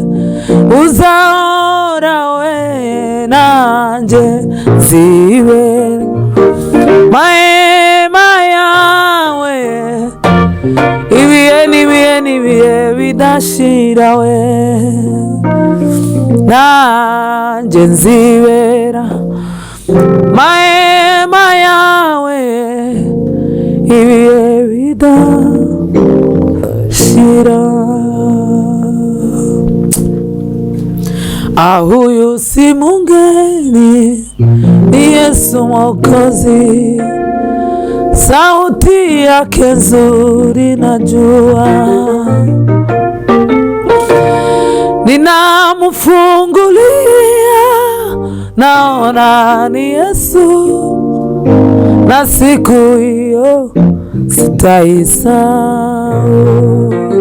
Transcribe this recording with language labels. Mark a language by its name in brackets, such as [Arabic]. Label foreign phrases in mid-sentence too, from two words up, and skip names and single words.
[Kinyarwanda] buzahoraho, nanjye nzibera mahema yawe, ibihe n'ibihe bidashira, we nanjye nzibera mahema yawe, ibihe bidashira. Aho uyu si mungeni, [Swahili] ni Yesu Mwokozi, sauti yake nzuri najua, ninamfungulia naona ni Yesu, na siku hiyo sitaisahau.